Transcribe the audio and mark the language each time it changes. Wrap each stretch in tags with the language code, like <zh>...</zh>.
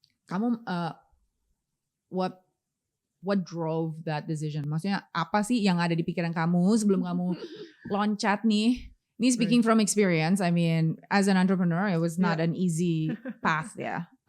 <id>Kamu</id> <en>what drove that decision?</en> <id>Maksudnya apa sih yang ada di pikiran kamu sebelum kamu loncat nih?</id> <en>Ini speaking from experience, as an entrepreneur, it was not an easy path, ya.</en>